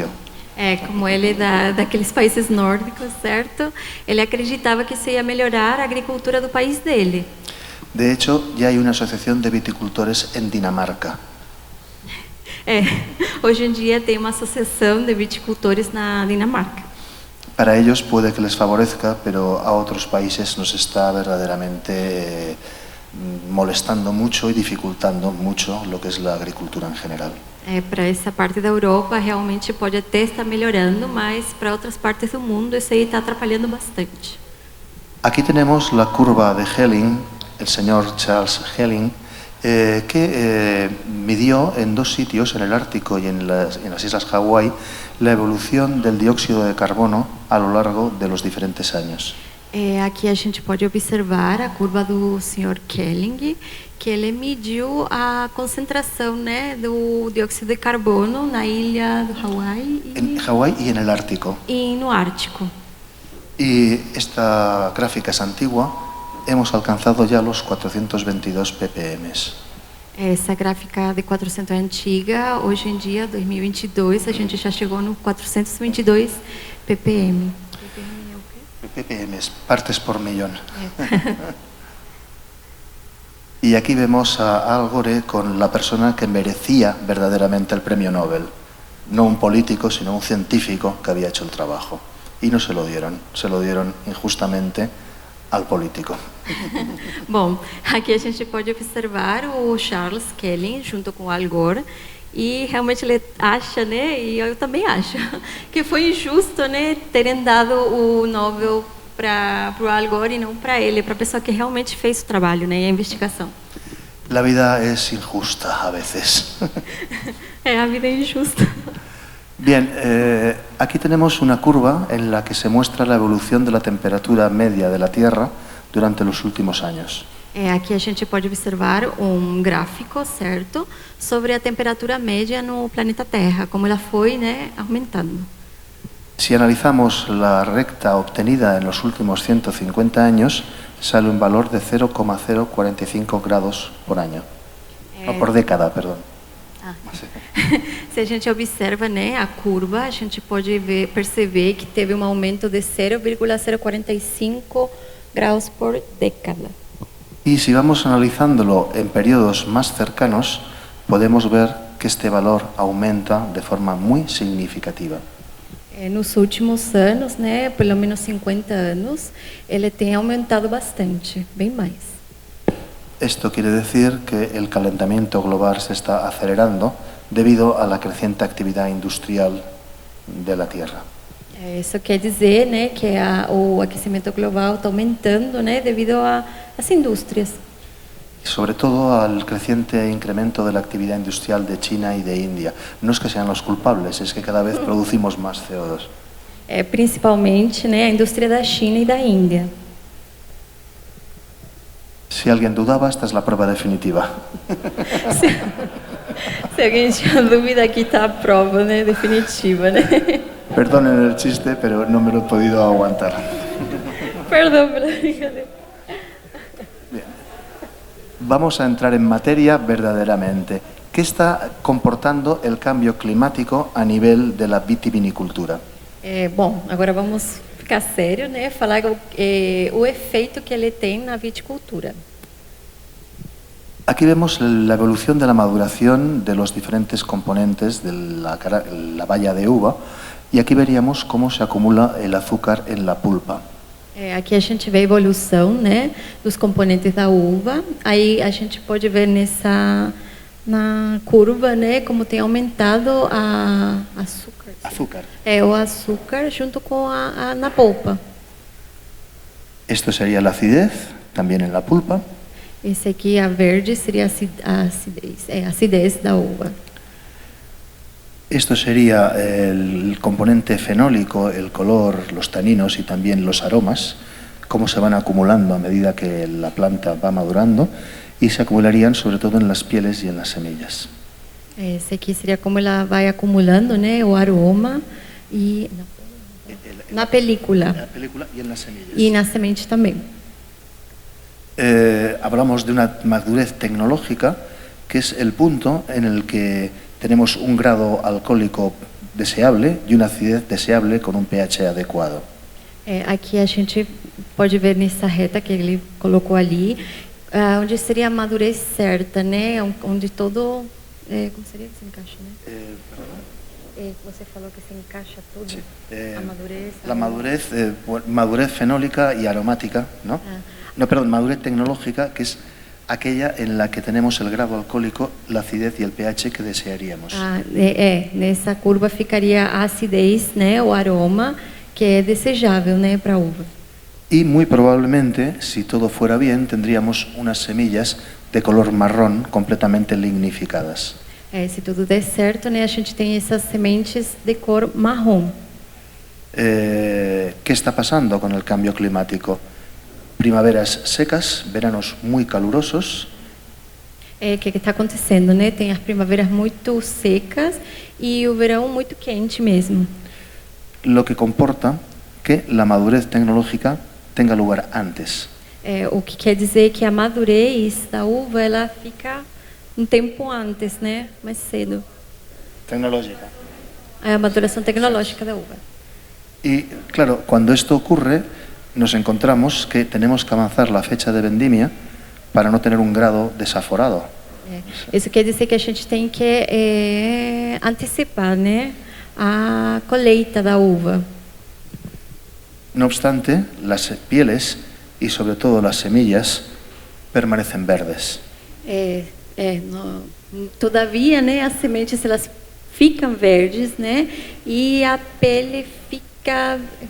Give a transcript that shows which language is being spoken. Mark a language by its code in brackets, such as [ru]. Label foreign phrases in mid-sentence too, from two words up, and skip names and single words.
[pt] Como ele é daqueles países nórdicos, certo? Ele acreditava que isso ia melhorar a agricultura do país dele. [es] De hecho, ya hay una asociación de viticultores en Dinamarca. [pt] Hoje em dia tem uma associação de viticultores na Dinamarca. [es] Para ellos puede que les favorezca, pero a otros países nos está verdaderamente molestando mucho y dificultando mucho lo que es la agricultura en general. [pt] Para essa parte da Europa realmente pode até estar melhorando, mas para outras partes do mundo isso aí está atrapalhando bastante. [es] Aquí tenemos la curva de Helling, el señor Charles Helling, que midió en dos sitios, en el Ártico y en las Islas Hawái, la evolución del dióxido de carbono a lo largo de los diferentes años. [pt] Aqui a gente pode observar a curva do Sr. Kelling, que ele mediu a concentração, né, do dióxido de carbono na ilha do Hawái [es] En Hawái y en el Ártico. [pt] e no Ártico. [es] Y esta gráfica es antigua, hemos alcanzado ya los 422 ppm. [pt] Essa gráfica de 400 é antiga, hoje em dia, 2022, a gente já chegou no 422 ppm. [es] ppm, partes por millón. Y aquí vemos a Al Gore con la persona que merecía verdaderamente el premio Nobel. No un político, sino un científico que había hecho el trabajo. Y no se lo dieron injustamente al político. [pt] Bom, aqui a gente pode observar o Charles Kelly junto com o Al Gore, e realmente ele acha, né, e eu também acho, que foi injusto, né, terem dado o Nobel para o Al Gore e não para ele, para a pessoa que realmente fez o trabalho, né, e a investigação. [es] La vida es injusta a veces. [pt] A vida é injusta. [es] Bien, aquí tenemos una curva en la que se muestra la evolución de la temperatura media de la Tierra durante los últimos años. [pt] Aqui a gente pode observar gráfico, certo, sobre a temperatura média no planeta Terra, como ela foi, né, aumentando. [es] Si analizamos la recta obtenida en los últimos 150 años, sale un valor de 0,045 grados por año. No, por década, perdón. [pt] Se a gente observa, né, a curva, a gente pode perceber que teve aumento de 0,045 graus por década. [es] Y si vamos analizándolo en periodos más cercanos, podemos ver que este valor aumenta de forma muy significativa. [pt] Nos últimos anos, né, pelo menos 50 anos, ele tem aumentado bastante, bem mais. [es] Esto quiere decir que el calentamiento global se está acelerando debido a la creciente actividad industrial de la Tierra. [pt] Isso quer dizer, né, que o aquecimento global está aumentando, né, devido às indústrias. [es] Sobre todo al creciente incremento de la actividad industrial de China y de India. No es que sean los culpables, es que cada vez producimos más CO2. [pt] Principalmente, né, a indústria da China e da Índia. [es] Si alguien dudaba, esta es la prueba definitiva. [pt] Se alguém tinha dúvida, aqui está a prova, né, definitiva, né? [es] Perdonen el chiste, pero no me lo he podido aguantar. [pt] Perdão pela brincadeira. [es] Bien. Vamos a entrar en materia verdaderamente. ¿Qué está comportando el cambio climático a nivel de la vitivinicultura? [pt] Bom, agora vamos ficar sério, né? Falar o efeito que ele tem na viticultura. [es] Aquí vemos la evolución de la maduración de los diferentes componentes de la baya de uva y aquí veríamos cómo se acumula el azúcar en la pulpa. [pt] Aqui a gente vê a evolução, né, dos componentes da uva. Aí a gente pode ver na curva, né, como tem aumentado a açúcar. [es] Azúcar. [pt] O açúcar junto com na polpa. [es] Esto sería la acidez, también en la pulpa. [pt] Esse aqui, a verde, seria a acidez da uva. [es] Esto sería el componente fenólico, el color, los taninos y también los aromas, cómo se van acumulando a medida que la planta va madurando y se acumularían sobre todo en las pieles y en las semillas. [pt] Esse aqui seria como ela vai acumulando, né, o aroma e na película. [es] En la película y en las semillas. [pt] E na semente também. [es] Hablamos de una madurez tecnológica, que es el punto en el que tenemos un grado alcohólico deseable y una acidez deseable con un pH adecuado. [pt] Aqui a gente pode ver nessa reta que ele colocou ali, onde seria a madurez certa, né? Onde todo... como seria que se encaixa, né? Você falou que se encaixa tudo, [es] sí. [pt] A madurez... [es] La madurez fenólica y aromática, ¿no? No, perdón, madurez tecnológica, que es aquella en la que tenemos el grado alcohólico, la acidez y el pH que desearíamos. [pt] Nessa curva ficaria a acidez, né, o aroma, que é desejável, né, para a uva. [es] Y muy probablemente, si todo fuera bien, tendríamos unas semillas de color marrón completamente lignificadas. [pt] Se tudo der certo, né, a gente tem essas sementes de cor marrom. [es] ¿Qué está pasando con el cambio climático? Primaveras secas, veranos muy calurosos. [pt] Que está acontecendo, né? Tem as primaveras muito secas e o verão muito quente mesmo. [es] Lo que comporta que la madurez tecnológica tenga lugar antes. [pt] O que quer dizer que a madurez da uva ela fica um tempo antes, né? Mais cedo. [es] Tecnológica. [pt] A maduração tecnológica da uva. [es] Y claro, cuando esto ocurre, nos encontramos que tenemos que avanzar la fecha de vendimia para no tener un grado desaforado. [pt] Isso quer dizer que a gente tem que antecipar, né, a colheita da uva. [es] No obstante, las pieles y sobre todo las semillas permanecen verdes. [pt] Todavia, né, as sementes elas ficam verdes, né, e a pele fica.